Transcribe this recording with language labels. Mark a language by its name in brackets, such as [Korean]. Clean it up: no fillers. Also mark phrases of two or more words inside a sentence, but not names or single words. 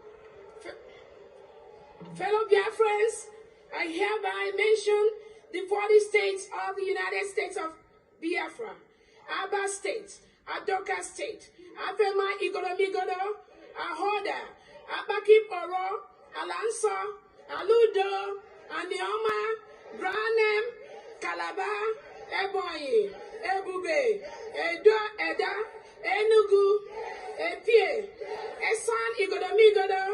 [English] Fellow Biafrans, I hereby mention the 40 states of the United States of Biafra: Aba State, Adoka State, Afema Igoromigodo, Ahoda, Abakip Oro, Alanso, Aludo, Anioma, Granem, Calabar, Ebonyi, Ebube, Edo, Eda, Enugu, Epie, Esan Igoromigodo,